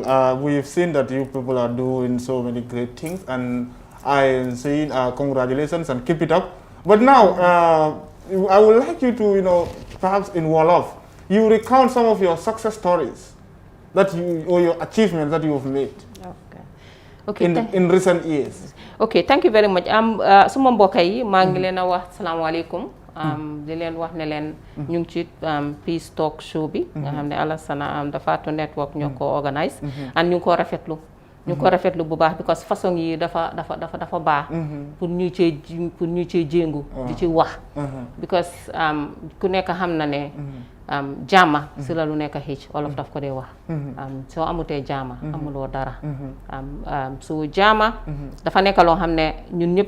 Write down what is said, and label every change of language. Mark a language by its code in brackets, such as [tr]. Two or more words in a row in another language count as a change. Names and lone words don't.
[en] We've seen that you people are doing so many great things, and I am saying congratulations and keep it up. But now, I would like you to, perhaps in Wolof, you recount some of your success stories or your achievements that you have made. Okay. In recent years. Okay, thank you very much. [wo] Suma mbokk yi maa ngi leen a wax salaamaaleykum. Di leen wax ne leen ñu ngi ci Peace Talk show bi nga xam ne Alassana Dafato network ñoo ko organise and ñu ngi ko rafetlu. ñu ko rafetlu bu baax because façon yi dafa baax pour ñu cee jéngu di ci wax because ku nekk xam na ne jaama si la lu nekk xëcc olof daf ko dee wax soo amutee jaama amuloo dara so jaama dafa nekk loo xam ne ñun ñëpp